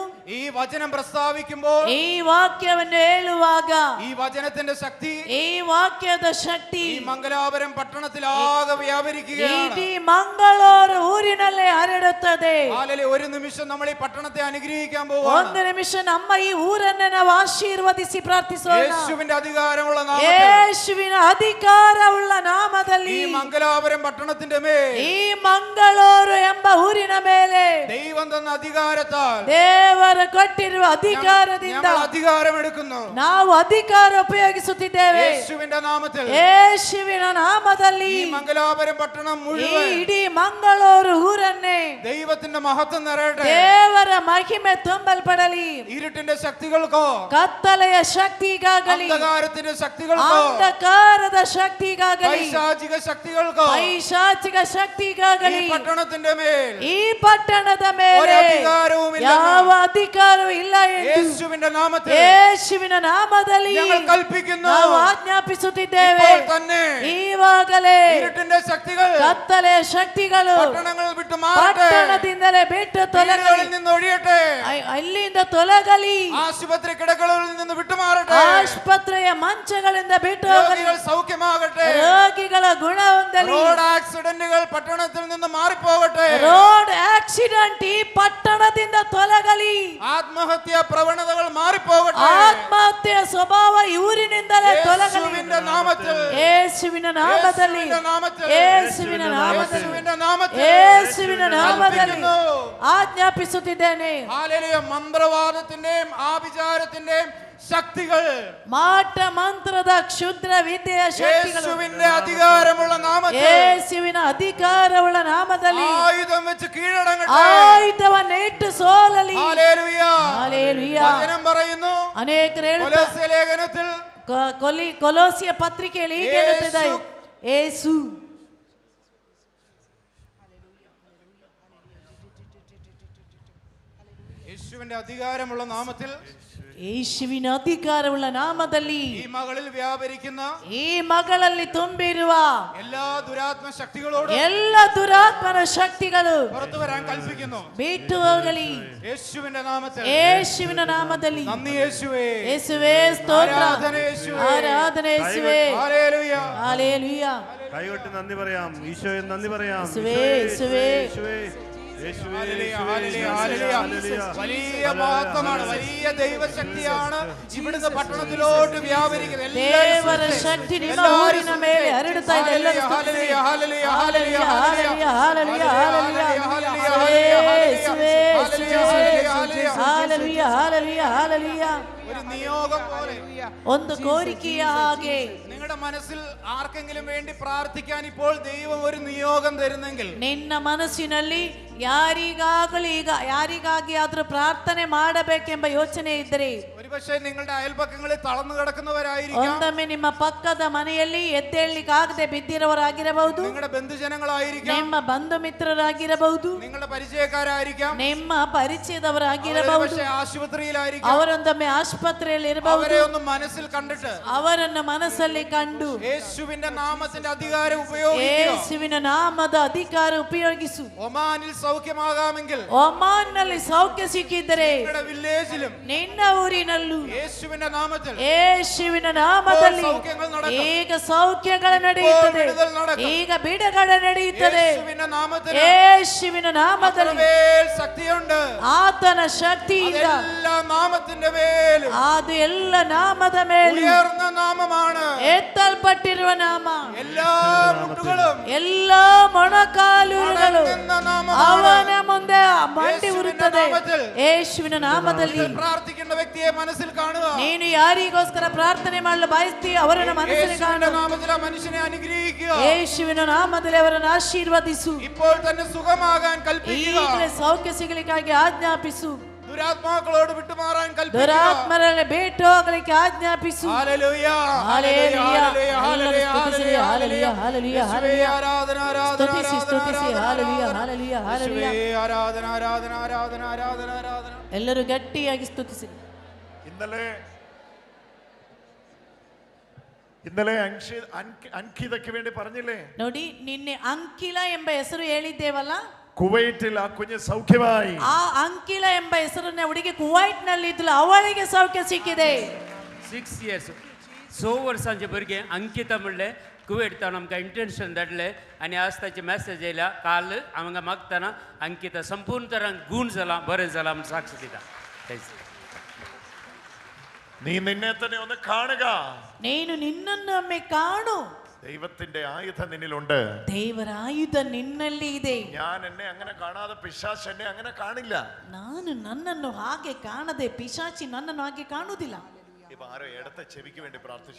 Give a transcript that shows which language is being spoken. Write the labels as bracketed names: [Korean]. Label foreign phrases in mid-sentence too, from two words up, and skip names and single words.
[Malayalam] ഈ വചനം പ്രസ്താവിക്കുമ്പോൾ, [Kannada] ಈ ವಾಕ್ಯವನ್ನು ಹೇಳುವಾಗ, [Malayalam] ഈ വചനത്തിന്റെ ശക്തി [Kannada] ಈ ವಾಕ್ಯದ ಶಕ್ತಿ [Malayalam] ഈ മംഗലാപുരം പട്ടണത്തിലാകെ വ്യാപരിക്കുകയാണ്. [Kannada] ಇಡೀ ಮಂಗಳೂರು ಊರಿನಲ್ಲೇ ಹರಡುತ್ತದೆ. [Malayalam] ഹല്ലേലൂയ. ഒരു നിമിഷം നമ്മൾ ഈ പട്ടണത്തെ അനുഗ്രഹിക്കാൻ പോവുകയാണ്. [Kannada] ಒಂದು ನಿಮಿಷ ನಮ್ಮ ಈ ಊರನ್ನು ನಾವು ಆಶೀರ್ವದಿಸಿ ಪ್ರಾರ್ಥಿಸೋಣ. [Malayalam] യേശുവിന്റെ അധികാരമുള്ള നാമത്തിൽ, [Kannada] ಯೇಸುವಿನ ಅಧಿಕಾರವುಳ್ಳ ನಾಮ ನಾಮದಲ್ಲಿ [Malayalam] ഈ മംഗലാപുരം പട്ടണത്തിന്റെ മേൽ [Kannada] ಈ ಮಂಗಳೂರು ಎಂಬ ಊರಿನ ಮೇಲೆ [Malayalam] ദൈവം തന്ന അധികാരത്താൽ [Kannada] ದೇವರು ಕೊಟ್ಟಿರುವ ಅಧಿಕಾರದಿಂದ [Malayalam] ഞങ്ങൾ അധികാരം എടുക്കുന്നു. [Kannada] ನಾವು ಅಧಿಕಾರ ಉಪಯೋಗಿಸುತ್ತಿದ್ದೇವೆ. [Malayalam] യേശുവിന്റെ നാമത്തിൽ [Kannada] ಯೇಸುವಿನ ನಾಮದಲ್ಲಿ [Malayalam] ഈ മംഗലാപുരം പട്ടണം [Kannada] ಈ [Malayalam] മുഴുവൻ [Kannada] ಇಡೀ ಮಂಗಳೂರು ಊರನ್ನೇ [Malayalam] ദൈവത്തിന്റെ മഹത്വം നിറയട്ടെ. [Kannada] ದೇವರ ಮಹಿಮೆ ತುಂಬಲ್ಪಡಲಿ. [Malayalam] ഇരുട്ടിന്റെ ശക്തികൾക്കോ [Kannada] ಕತ್ತಲೆಯ ಶಕ್ತಿಗಾಗಲಿ [Malayalam] അന്ധകാരത്തിന്റെ ശക്തികൾക്കോ [Kannada] ಅಂಧಕಾರದ ಶಕ್ತಿಗಾಗಲಿ [Malayalam] പൈശാചിക ശക്തികൾക്കോ [Kannada] ಪೈಶಾಚಿಕ ಶಕ್ತಿಗಾಗಲಿ [Malayalam] ഈ പട്ടണത്തിന്റെ മേൽ [Kannada] ಈ ಪಟ್ಟಣದ ಮೇಲೆ [Malayalam] ഒരു അധികാരവുമില്ല. [Kannada] ಯಾವ ಅಧಿಕಾರವೂ ಇಲ್ಲ ಎಂದು [Malayalam] യേശുവിന്റെ നാമത്തിൽ [Kannada] ಯೇಸುವಿನ ನಾಮದಲ್ಲಿ [Malayalam] ഞങ്ങൾ കൽപ്പിക്കുന്നു. [Kannada] ನಾವು ಆಜ್ಞಾಪಿಸುತ್ತಿದ್ದೇವೆ. [Malayalam] ഇപ്പോൾ തന്നെ [Kannada] ಈವಾಗಲೇ [Malayalam] ഇരുട്ടിന്റെ ശക്തികൾ [Kannada] ಕತ್ತಲೆಯ ಶಕ್ತಿಗಳು [Malayalam] പട്ടണങ്ങൾ വിട്ടു മാറട്ടെ. [Kannada] ಪಟ್ಟಣದಿಂದಲೇ ಬಿಟ್ಟು ತೊಲಗಲಿ. [Malayalam] വീടുകളിൽ നിന്ന് ഒഴിയട്ടെ. [Kannada] ಅಲ್ಲಿಂದ ತೊಲಗಲಿ. [Malayalam] ആശുപത്രി കിടക്കകളിൽ നിന്ന് വിട്ടുമാറട്ടെ. [Kannada] ಆಸ್ಪತ್ರೆಯ ಮಂಚಗಳಿಂದ ಬಿಟ್ಟು ಹೋಗಲಿ. [Malayalam] രോഗികൾ സൗഖ്യമാകട്ടെ. [Kannada] ರೋಗಿಗಳ ಗುಣ ಹೊಂದಲಿ. [Malayalam] റോഡ് ആക്സിഡന്റുകൾ പട്ടണത്തിൽ നിന്ന് മാറിപ്പോകട്ടെ. [Kannada] ರೋಡ್ ಆಕ್ಸಿಡೆಂಟ್ ಈ ಪಟ್ಟಣದಿಂದ ತೊಲಗಲಿ. [Malayalam] ആത്മഹത്യാ പ്രവണതകൾ മാറിപ്പോകട്ടെ. [Kannada] ಆತ್ಮಹತ್ಯೆ ಸ್ವಭಾವ ಊರಿನಿಂದಲೇ ತೊಲಗಲಿ. [Malayalam] യേശുവിന്റെ നാമത്തിൽ [Kannada] ಯೇಸುವಿನ ನಾಮದಲ್ಲಿ [Malayalam] യേശുവിന്റെ നാമത്തിൽ [Kannada] ಯೇಸುವಿನ ನಾಮದಲ್ಲಿ [Malayalam] യേശുവിന്റെ നാമത്തിൽ [Kannada] ಯೇಸುವಿನ ನಾಮದಲ್ಲಿ [Malayalam] കൽപ്പിക്കുന്നു. [Kannada] ಆಜ್ಞಾಪಿಸುತ್ತಿದ್ದೇನೆ. [Malayalam] ഹല്ലേലൂയ. മന്ത്രവാദത്തിന്റെയും ആഭിചാരത്തിന്റെയും ശക്തികൾ [Kannada] ಮಾಟ ಮಂತ್ರದ ಕ್ಷುದ್ರ ವಿದ್ಯೆಯ ಶಕ್ತಿಗಳು [Malayalam] യേശുവിന്റെ അധികാരമുള്ള നാമത്തിൽ [Kannada] ಯೇಸುವಿನ ಅಧಿಕಾರವುಳ್ಳ ನಾಮದಲ್ಲಿ [Malayalam] ആയുധം വെച്ച് കീഴടങ്ങട്ടെ. [Kannada] ಆಯುಧವನ್ನು ಇಟ್ಟು ಸೋಲಲಿ. [Malayalam] ഹല്ലേലൂയ. [Kannada] ಹಲ್ಲೆಲೂಯ. [Malayalam] വചനം പറയുന്നു [Kannada] ಅನೇಕರು ಹೇಳುತ್ತಾರೆ [Malayalam] കൊലോസ്യ ലേഖനത്തിൽ [Kannada] ಕೊಲೋಸಿಯ ಪತ್ರಿಕೆಯಲ್ಲಿ ಹೀಗೆ ಹೇಳುತ್ತಿದ್ದಾರೆ, ಯೇಸು [Malayalam] യേശുവിന്റെ അധികാരമുള്ള നാമത്തിൽ [Kannada] ಯೇಸುವಿನ ಅಧಿಕಾರವುಳ್ಳ ನಾಮದಲ್ಲಿ [Malayalam] ഈ മകളിൽ വ്യാപരിക്കുന്ന [Kannada] ಈ ಮಗಳಲ್ಲಿ ತುಂಬಿರುವ [Malayalam] എല്ലാ ദുരാത്മ ശക്തികളോടും [Kannada] ಎಲ್ಲ ದುರಾತ್ಮನ ಶಕ್ತಿಗಳು [Malayalam] പുറത്തു വരാൻ കൽപ്പിക്കുന്നു. [Kannada] ಬಿಟ್ಟು ಹೋಗಲಿ. [Malayalam] യേശുവിന്റെ നാമത്തിൽ [Kannada] ಯೇಸುವಿನ ನಾಮದಲ್ಲಿ [Malayalam] നന്ദി യേശുവേ. [Kannada] ಯೇಸುವೇ ಸ್ತೋತ್ರ. [Malayalam] ആരാധന യേശുവേ. [Kannada] ಆರಾಧನೆ ಯೇಸುವೇ. [Malayalam] ഹല്ലേലൂയ. ഹല്ലേലൂയ. കൈകൊട്ടി നന്ദി പറയാം. ഈശോയെ നന്ദി പറയാം. യേശുവേ, യേശുവേ. യേശുവേ, യേശുവേ, ഹല്ലേലൂയ, യേശുവേ, ഹല്ലേലൂയ, ഹല്ലേലൂയ. വലിയ മഹത്വമാണ്, വലിയ ദൈവശക്തിയാണ് ഇവിടുന്ന് പട്ടണത്തിലോട്ട് വ്യാപരിക്കുന്നത്. [Kannada] ದೇವರ ಶಕ್ತಿ ನಿಮ್ಮ ಊರಿನ ಮೇಲೆ ಹರಡುತ್ತಾ ಇದೆ. ಎಲ್ಲರೂ [Malayalam] ഹല്ലേലൂയ, ഹല്ലേലൂയ, [Kannada] ಹಲ್ಲೆಲೂಯ, [Malayalam] ഹല്ലേലೂയ, [Kannada] ಹಲ್ಲೆಲೂಯ, ಹಲ್ಲೆಲೂಯ, ಹಲ್ಲೆಲೂಯ, ಹಲ್ಲೆಲೂಯ, ಹಲ್ಲೆಲೂಯ. [Malayalam] ഒരു നിയോഗം പോലെ [Kannada] ಒಂದು ಕೋರಿಕೆಯ ಹಾಗೆ [Malayalam] നിങ്ങളുടെ മനസ്സിൽ ആർക്കെങ്കിലും വേണ്ടി പ്രാർത്ഥിക്കാൻ ഇപ്പോൾ ദൈവം ഒരു നിയോഗം തരുന്നെങ്കിൽ [Kannada] ನಿನ್ನ ಮನಸ್ಸಿನಲ್ಲಿ ಯಾರಿಗಾಗಿ ಆದ್ರೂ ಪ್ರಾರ್ಥನೆ ಮಾಡಬೇಕೆಂಬ ಯೋಚನೆ ಇದ್ದರೆ [Malayalam] ഒരുപക്ഷെ നിങ്ങളുടെ അയൽപക്കങ്ങളിൽ തളർന്നു കിടക്കുന്നവരായിരിക്കാം. [Kannada] ಒಂದೊಮ್ಮೆ ನಿಮ್ಮ ಪಕ್ಕದ ಮನೆಯಲ್ಲಿ ಎದ್ದೇಳಲಿಕ್ಕಾಗದೆ ಬಿದ್ದಿರುವವರಾಗಿರಬಹುದು. [Malayalam] നിങ്ങളുടെ ബന്ധുജനങ്ങളായിരിക്കാം. [Kannada] ನಿಮ್ಮ ಬಂಧು ಮಿತ್ರರಾಗಿರಬಹುದು. [Malayalam] നിങ്ങളുടെ പരിചയക്കാരായിരിക്കാം. [Kannada] ನಿಮ್ಮ ಪರಿಚಯದವರಾಗಿರಬಹುದು. [Malayalam] ആശുപത്രിയിലായിരിക്കാം. [Kannada] ಅವರೊಂದೊಮ್ಮೆ ಆಸ್ಪತ್ರೆಯಲ್ಲಿ ಇರಬಹುದು. [Malayalam] അവരെ ഒന്ന് മനസ്സിൽ കണ്ടിട്ട് [Kannada] ಅವರನ್ನು ಮನಸ್ಸಲ್ಲಿ ಕಂಡು [Malayalam] യേശുവിന്റെ നാമത്തിന്റെ അധികാരം ഉപയോഗിക്കുക. [Kannada] ಯೇಸುವಿನ ನಾಮದ ಅಧಿಕಾರ ಉಪಯೋಗಿಸು. [Malayalam] ഒമാനിൽ സൗഖ്യമാകാമെങ്കിൽ [Kannada] ಒಮಾನ್ನಲ್ಲಿ ಸೌಖ್ಯ ಸಿಕ್ಕಿದ್ದರೆ [Malayalam] നിങ്ങളുടെ വില്ലേജിലും [Kannada] ನಿನ್ನ ಊರಿನಲ್ಲೂ [Malayalam] യേശുവിന്റെ നാമത്തിൽ [Kannada] ಯೇಸುವಿನ ನಾಮದಲ್ಲಿ [Malayalam] സൗഖ്യങ്ങൾ നടക്കും. [Kannada] ಈಗ ಸೌಖ್ಯಗಳು ನಡೆಯುತ್ತದೆ. [Malayalam] വിടുതൽ നടക്കും. [Kannada] ಈಗ ಬಿಡುಗಡೆ ನಡೆಯುತ್ತದೆ. [Malayalam] യേശുവിന്റെ നാമത്തിൽ [Kannada] ಯೇಸುವಿನ ನಾಮದಲ್ಲಿ [Malayalam] അത്രമേൽ ശക്തിയുണ്ട്. [Kannada] ಆತನ ಶಕ್ತಿಯಿಂದ [Malayalam] എല്ലാ നാമത്തിന്റെ മേലും [Kannada] ಅದು ಎಲ್ಲ ನಾಮದ ಮೇಲೆ [Malayalam] ഉയർന്ന നാമമാണ്. [Kannada] ಎತ್ತಲ್ಪಟ್ಟಿರುವ ನಾಮ. [Malayalam] എല്ലാ മുട്ടുകളും [Kannada] ಎಲ್ಲ ಮೊಣಕಾಲುಗಳು [Malayalam] അടങ്ങുന്ന നാമമാണ്. [Kannada] ಅವನ ಮುಂದೆ ಮಂಡಿ [Malayalam] യേശുവിന്റെ [Kannada] ಉರುತ್ತದೆ. [Malayalam] നാമത്തിൽ [Kannada] ಯೇಸುವಿನ ನಾಮದಲ್ಲಿ [Malayalam] പ്രാർത്ഥിക്കുന്ന വ്യക്തിയെ മനസ്സിൽ കാണുക. [Kannada] ನೀನು ಯಾರಿಗೋಸ್ಕರ ಪ್ರಾರ್ಥನೆ ಮಾಡಲು ಬಯಸ್ತೀಯ ಅವರನ್ನು ಮನಸ್ಸಿನಲ್ಲಿ [Malayalam] യേശുവിന്റെ [Kannada] ಕಾಣು. [Malayalam] നാമത്തിൽ ആ മനുഷ്യനെ അനുഗ്രഹിക്കുക. [Kannada] ಯೇಸುವಿನ ನಾಮದಲ್ಲಿ ಅವರನ್ನು ಆಶೀರ್ವದಿಸು. [Malayalam] ഇപ്പോൾ തന്നെ സുഖമാകാൻ കൽപ്പിക്കുക. [Kannada] ಈಗಲೇ ಸೌಖ್ಯ ಸಿಗಲಿಕ್ಕಾಗಿ ಆಜ್ಞಾಪಿಸು. [Malayalam] ദുരാത്മാക്കളോട് വിട്ടുമാറാൻ കൽപ്പിക്കുക. [Kannada] ದುರಾತ್ಮರಲ್ಲಿ ಬಿಟ್ಟು ಹೋಗಲಿಕ್ಕೆ ಆಜ್ಞಾಪಿಸು. [Malayalam] ഹല്ലേലൂയ, ഹല്ലേലൂയ, ഹല്ലേലൂയ, ഹല്ലേലൂയ, ഹല്ലേലൂയ, ഹല്ലേലൂയ, ഹല്ലേലൂയ, യേശുവേ, ആരാധന, ആരാധന, [Kannada] സ്തുതിಸಿ, [Malayalam] ആരാധന, സ്തുതിಸಿ, ഹല്ലേലൂയ, ഹല്ലേലൂയ, ഹല്ലേലൂയ. യേശുവേ, ആരാധന, ആരാധന, ആരാധന, ആരാധന, ആരാധന. [Kannada] ಎಲ್ಲರೂ ಗಟ್ಟಿಯಾಗಿ ಸ್ತುತಿಸಿ. [Malayalam] ഇന്നലെ അൻകിതയ്ക്ക് വേണ്ടി പറഞ്ഞില്ലേ? [Kannada] ನೋಡಿ, ನಿನ್ನೆ ಅಂಕಿಲ ಎಂಬ ಹೆಸರು ಹೇಳಿದ್ದೇವಲ್ಲ. [Malayalam] കുവൈറ്റിൽ ആ കുഞ്ഞ് സൗഖ്യമായി. [Kannada] ಆ ಅಂಕಿಲ ಎಂಬ ಹೆಸರನ್ನ ಹುಡುಗಿ ಕುವೈಟ್ ನಲ್ಲಿ ಇದ್ಲು, ಅವಳಿಗೆ ಸೌಖ್ಯ ಸಿಕ್ಕಿದೆ. [English] 6 years [Konkani] सो वर्सांचे भुरगे अंकिता म्हणले कुवेट तावन आमकां इंटर्नशिप धाडले आनी आज ताची मॅसेज येयला. काल आमकां मागतना अंकिता संपूर्ण तरान गूण जाला, बरें जाला म्हूण साक्ष दिता. [Malayalam] നീ നിന്നെ തന്നെ ഒന്ന് കാണുക. [Kannada] ನೀನು ನಿನ್ನನ್ನು ಒಮ್ಮೆ ಕಾಣು. [Malayalam] ദൈവത്തിന്റെ ആയുധം നിന്നിലുണ്ട്. [Kannada] ದೇವರ ಆಯುಧ ನಿನ್ನಲ್ಲಿ ಇದೆ. [Malayalam] ഞാൻ എന്നെ അങ്ങനെ കാണാതെ പിശാച് എന്നെ അങ്ങനെ കാണില്ല. [Kannada] ನಾನು ನನ್ನನ್ನು ಹಾಗೆ ಕಾಣದೆ ಪಿಶಾಚಿ ನನ್ನನ್ನು ಹಾಗೆ ಕಾಣುವುದಿಲ್ಲ. [Malayalam] ഇപ്പൊ ആരോ ഇടത്തെ ചെവിക്ക് വേണ്ടി പ്രാർത്ഥിച്ചു.